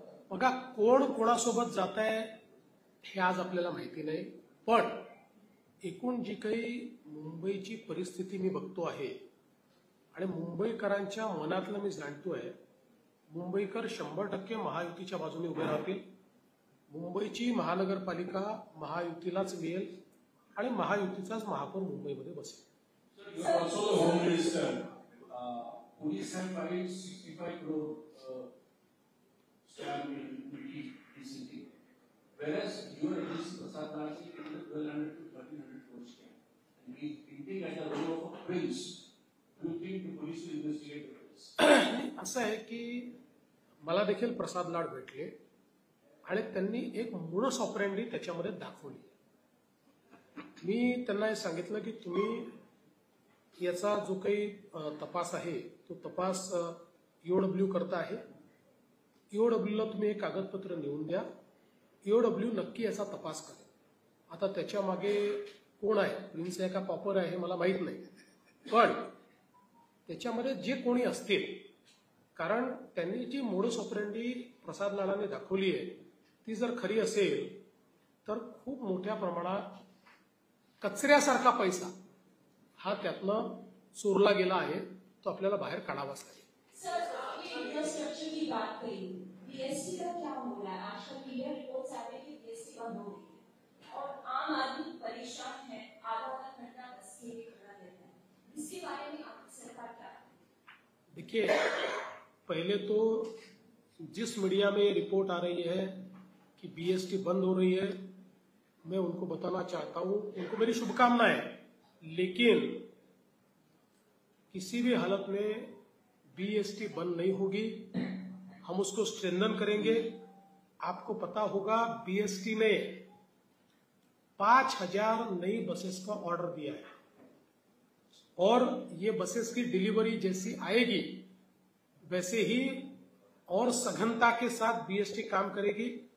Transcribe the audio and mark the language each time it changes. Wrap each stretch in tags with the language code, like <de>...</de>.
<mr>बघा, कोण कोणासोबत जात आहे हे आज आपल्याला माहिती नाही, पण एकूण जी काही मुंबईची परिस्थिती मी बघतो आहे आणि मुंबईकरांच्या मनातलं मी जाणतोय, मुंबईकर 100% महायुतीच्या बाजूने उभे राहतील. मुंबईची महानगरपालिका महायुतीलाच मिळेल आणि महायुतीचाच महापौर मुंबईमध्ये बसेल.</mr> <en>You are also the Home Minister. Police have filed 65 crore stamp duty recently, whereas your agency Prasad Raj is in the 1200 to 1300 crore stamp. And we hinting at the role of a prince. Do you think the police will investigate the prince?</en> <mr>असं आहे की मला देखील प्रसाद लाड भेटले आणि त्यांनी एक modus operandi त्याच्यामध्ये दाखवली. मी त्यांना हे सांगितलं की तुम्ही याचा जो काही तपास आहे तो तपास ईओडब्ल्यू करता आहे. ईओडब्ल्यूला तुम्ही एक कागदपत्र नेऊन द्या. ईओडब्ल्यू नक्की याचा तपास करेल. आता त्याच्या मागे कोण आहे, प्रिन्स आहे का पॉपर आहे हे मला माहीत नाही, पण त्याच्यामध्ये जे कोणी असतील, कारण त्यांनी जी मोडस ऑपरेंडी प्रसाद लाडाने दाखवली आहे ती जर खरी असेल तर खूप मोठ्या प्रमाणात कचऱ्यासारखा पैसा हा त्यातनं चोरला गेला आहे, तो आपल्याला बाहेर काढावाच लागेल.</mr> <hi>सर, आपने इंफ्रास्ट्रक्चर की बात कही, बीएसटी का क्या हो रहा है? आजकल मीडिया रिपोर्ट्स आ रही है कि बीएसटी बंद हो रही है और आम आदमी परेशान है, आधा घंटा बस के लिए खड़ा रहता है. इसके बारे में आपकी सरकार क्या? देखिए, पहले तो जिस मीडिया में रिपोर्ट आ रही है कि बीएसटी बंद हो रही है, मैं उनको बताना चाहता हूं, उनको मेरी शुभकामनाएं, लेकिन किसी भी हालत में बीएसटी बंद नहीं होगी. हम उसको स्ट्रेंथन करेंगे. आपको पता होगा बीएसटी ने 5000 नई बसेस का ऑर्डर दिया है और ये बसेस की डिलीवरी जैसी आएगी वैसे ही और सघनता के साथ बीएसटी काम करेगी.</hi>